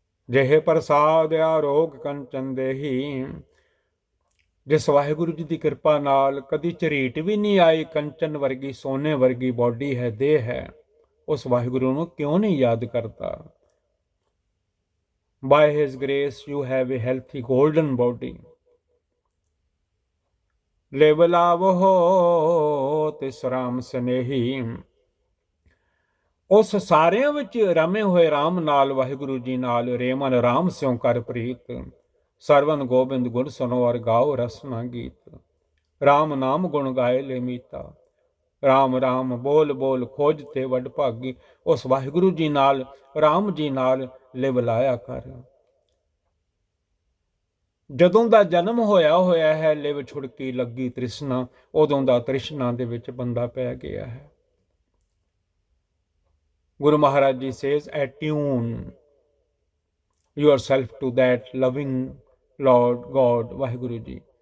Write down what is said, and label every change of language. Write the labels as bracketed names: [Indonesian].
[Punjabi] ਜਿਹੇ ਪ੍ਰਸਾਦ ਆਰੋਗ ਕੰਚਨ ਦੇਹੀ, ਜਿਸ ਵਾਹਿਗੁਰੂ ਜੀ ਦੀ ਕਿਰਪਾ ਨਾਲ ਕਦੀ ਝਰੀਟ ਵੀ ਨਹੀਂ ਆਈ, ਕੰਚਨ ਵਰਗੀ, ਸੋਨੇ ਵਰਗੀ ਬੋਡੀ ਹੈ, ਦੇਹ ਹੈ, ਉਸ ਵਾਹਿਗੁਰੂ ਨੂੰ ਕਿਉਂ ਨਹੀਂ ਯਾਦ ਕਰਦਾ? [English] By his grace you have a healthy golden body। [Punjabi] ਲਿਵ ਲਾਵੋ ਤਿਸ ਰਾਮ ਸਨੇਹੀ। ਉਸ ਸਾਰਿਆਂ ਵਿੱਚ ਰਮੇ ਹੋਏ ਰਾਮ ਨਾਲ, ਵਾਹਿਗੁਰੂ ਜੀ ਨਾਲ, ਰੇਮਨ ਰਾਮ ਸਿਉ ਕਰ ਪ੍ਰੀਤ। ਸਰਵਨ ਗੋਬਿੰਦ ਗੁਣ ਸੁਨੋ ਔਰ ਗਾਓ ਰਸਨਾ ਗੀਤ। ਰਾਮ ਨਾਮ ਗੁਣ ਗਾਏ ਲੈ ਮੀਤਾ। ਰਾਮ ਰਾਮ ਬੋਲ ਬੋਲ ਖੋਜ ਤੇ ਵੱਡ ਭਾਗੀ। ਉਸ ਵਾਹਿਗੁਰੂ ਜੀ ਨਾਲ, ਰਾਮ ਜੀ ਨਾਲ ਲਿਵ ਲਾਇਆ ਕਰ। ਜਦੋਂ ਦਾ ਜਨਮ ਹੋਇਆ ਹੈ, ਲਿਵ ਛੁੜਕੀ ਲੱਗੀ ਤ੍ਰਿਸ਼ਨਾ, ਉਦੋਂ ਦਾ ਤ੍ਰਿਸ਼ਨਾ ਦੇ ਵਿੱਚ ਬੰਦਾ ਪੈ ਗਿਆ ਹੈ। [English] Guru Maharaj Ji says, attune yourself to that loving Lord God, Vaheguru Ji.